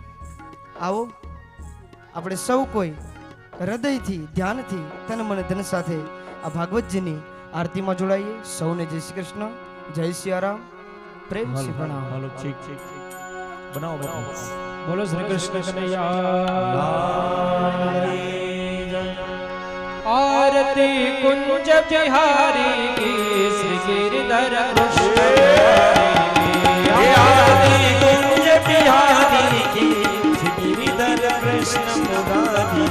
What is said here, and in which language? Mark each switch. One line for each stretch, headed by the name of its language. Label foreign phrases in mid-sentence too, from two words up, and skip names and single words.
Gujarati: આવો આપણે સૌ કોઈ હૃદયથી, ધ્યાનથી, તન મન ધન સાથે આ ભાગવતજીની આરતીમાં જોડાઈએ. સૌને જય શ્રી કૃષ્ણ, જય સિયારામ, પ્રેમથી પ્રણામ. હાલો ઠીક બનાવો બાપુ. બોલો શ્રી કૃષ્ણ કનૈયા.
Hindi: आरती कुंज बिहारी की श्री गिरधर कृष्ण आरती कुंज बिहारी की श्री गिरधर कृष्ण मुरारी